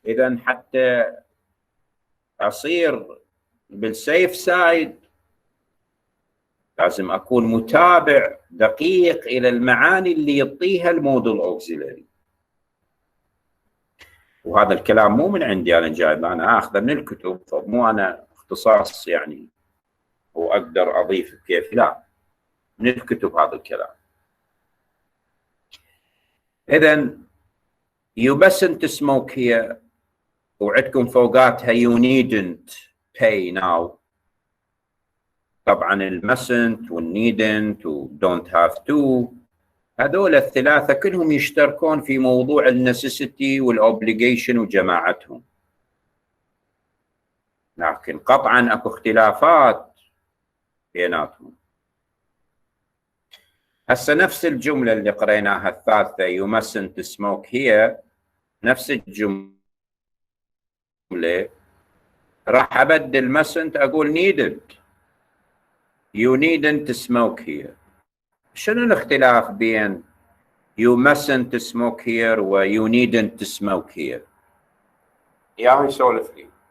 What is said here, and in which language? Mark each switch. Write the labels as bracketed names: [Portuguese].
[Arabic] إذا حتى أصير بالسيف سايد لازم أكون متابع دقيق إلى المعاني اللي يعطيها المودل أوكسيلري. وهذا الكلام مو من عندي أنا جايب، أنا آخذه من الكتب، مو أنا اختصاص يعني وأقدر أضيف كيف، لا، من الكتب هذا الكلام. إذن [English] you mustn't smoke here، [Arabic] وعندكم فوقاتها [English] you needn't pay now. [Arabic] طبعا [English] mustn't needn't don't have to، [Arabic] هذول الثلاثة كلهم يشتركون في موضوع necessity والobligation وجماعتهم، لكن قطعا اكو اختلافات بيناتهم. هسه نفس الجملة اللي قريناها الثالثة [English] you mustn't smoke here، [Arabic] نفس الجملة راح أبدل mustn't أقول needn't. [English] you needn't smoke here. [Arabic] شنو الاختلاف بين [English] you mustn't smoke here [Arabic] و [English] you needn't smoke here؟ [Arabic] يا يسولف لي.